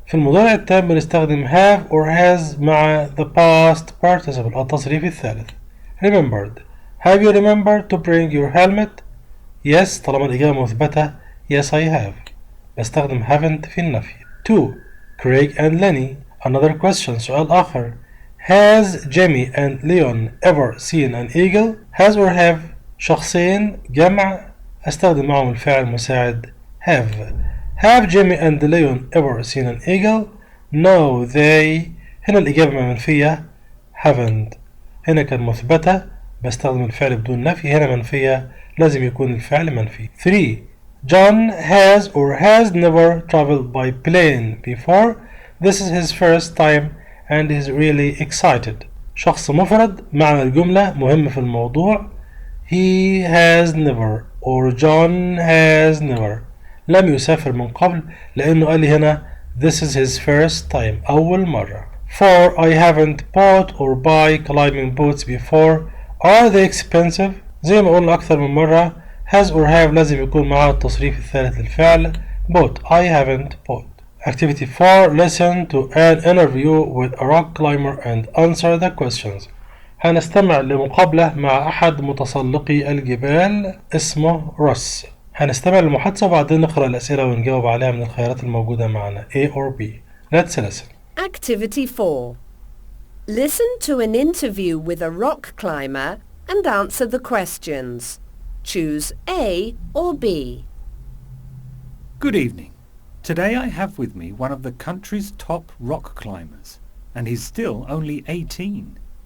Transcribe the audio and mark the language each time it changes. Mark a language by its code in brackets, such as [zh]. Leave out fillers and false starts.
[ar] في المضارع التام بنستخدم [en] have or has [ar] مع [en] the past participle [ar] التصريف الثالث. [en] Remembered. Have you remembered to bring your helmet? Yes [ar] طالما الإجابة مثبتة [en] yes I have. [ar] بستخدم [en] haven't [ar] في النفي. [en] 2. Craig and Lenny Another question. [ar] سؤال آخر. [en] Has Jimmy and Leon ever seen an eagle? Has or have [ar] شخصين جمع أستخدم معهم الفعل المساعد have. [en] Have Jimmy and Leon ever seen an eagle? No, they. [ar] هنا الإجابة منفية haven't. هنا كان مثبتة بستخدم الفعل بدون نفي، هنا منفية لازم يكون الفعل منفي. [en] 3. John has or has never traveled by plane before. This is his first time and is really excited. [ar] شخص مفرد معنى الجملة مهم في الموضوع. [en] He has never or John has never [ar] لم يسافر من قبل لأنه قال لي هنا [en] this is his first time [ar] أول مرة. [en] 4. I haven't bought or buy climbing boots before. Are they expensive? [ar] زي ما قلنا أكثر من مرة has or have لازم يكون معاه التصريف الثالث للفعل bought. [en] I haven't bought. Activity 4. Listen to an interview with a rock climber and answer the questions. [ar] هنستمع لمقابلة مع أحد متسلقي الجبال اسمه روس. هنستمع للمحادثة وبعدين نقرأ الأسئلة ونجاوب عليها من الخيارات الموجودة معنا A or B. [en] Let's listen. Activity 4. Listen to an interview with a rock climber and answer the questions. Choose A or B. Good evening. Today I have with me one of the country's top rock climbers, and he's still only 18.